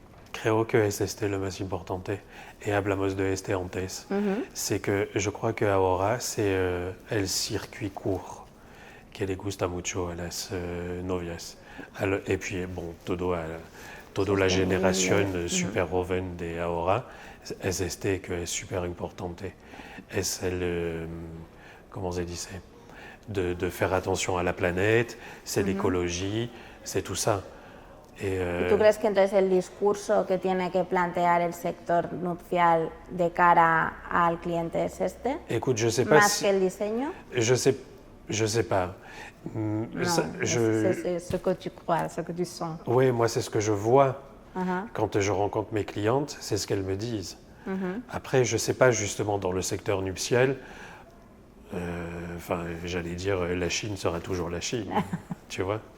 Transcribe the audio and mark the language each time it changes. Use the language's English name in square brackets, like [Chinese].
[Spanish] Creo que es lo más importante, y hablamos de antes, [French] c'est que je crois que [Spanish] ahora [French] c'est [Spanish] el [French] circuit court [Spanish] que le gusta mucho a las novias. [French] Et puis, bon, [Spanish] toda la generación super joven de ahora es que es super importante. Es el, [French] comment se dice, de faire attention à la planète, c'est l'écologie, c'est tout ça. [Spanish] ¿Y tú crees que entonces el discurso que tiene que plantear el sector nupcial de cara al cliente es este? [French] Écoute, je sais pas [Spanish] ¿Más que el diseño? [French] Je sais pas. C'est ce que tu crois, ce que tu sens. Oui, moi c'est ce que je vois quand je rencontre mes clientes, c'est ce qu'elles me disent. Après, je sais pas justement dans le secteur nuptial, enfin j'allais dire la Chine sera toujours la Chine, tu vois.